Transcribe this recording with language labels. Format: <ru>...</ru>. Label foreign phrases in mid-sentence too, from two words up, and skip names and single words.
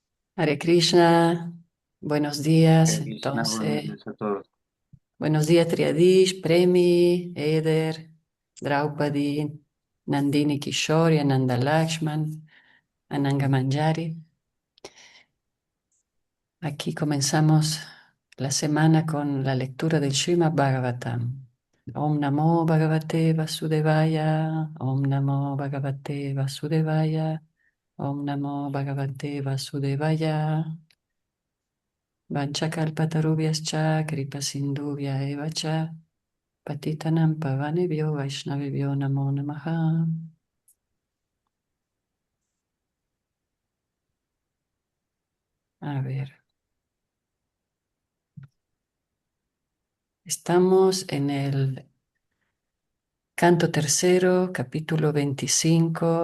<es>Hare Krishna, buenos días. Krishna, buenos Entonces, días a todos. buenos días Triadish, Premi, Eder, Draupadi, Nandini Kishori, Ananda Lakshman, Ananga Manjari. Aquí comenzamos la semana con la lectura del Srimad Bhagavatam.</es> <sa>Om Namo Bhagavate Vasudevaya, Om Namo Bhagavate Vasudevaya, Om Namo Bhagavate Vasudevaya. Vanchakalpatarubhyascha kripasindhubhya eva cha patitanam pavanebhyo vaishnavebhyo namo namaha.</sa> <es>A ver, estamos en el canto tercero, capítulo 25.</es>